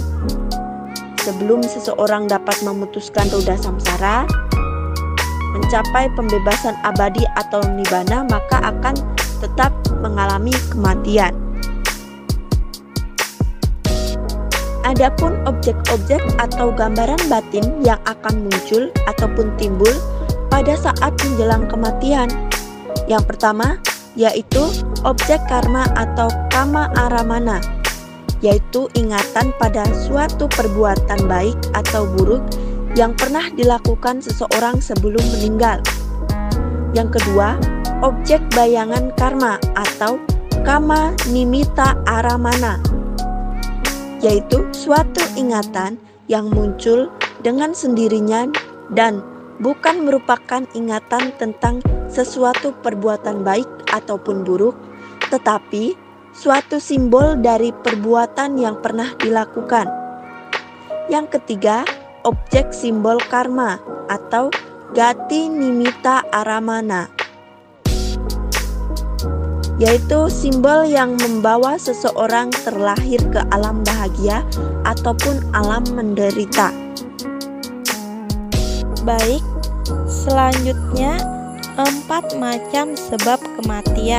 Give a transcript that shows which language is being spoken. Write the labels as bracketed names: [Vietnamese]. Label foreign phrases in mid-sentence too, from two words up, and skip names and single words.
[Indonesian] Sebelum seseorang dapat memutuskan roda samsara, mencapai pembebasan abadi atau nibbana, maka akan tetap mengalami kematian. Adapun objek-objek atau gambaran batin yang akan muncul ataupun timbul pada saat menjelang kematian. Yang pertama yaitu objek karma atau [Pali] kama aramana, [Indonesian] yaitu ingatan pada suatu perbuatan baik atau buruk yang pernah dilakukan seseorang sebelum meninggal. Yang kedua, objek bayangan karma atau [Pali] kama nimitta aramana, [Indonesian] yaitu suatu ingatan yang muncul dengan sendirinya dan bukan merupakan ingatan tentang sesuatu perbuatan baik ataupun buruk, tetapi suatu simbol dari perbuatan yang pernah dilakukan. Yang ketiga, objek simbol karma atau [Pali] gati nimitta aramana, [Indonesian] yaitu simbol yang membawa seseorang terlahir ke alam bahagia ataupun alam menderita. Baik, selanjutnya 4 macam sebab kematian.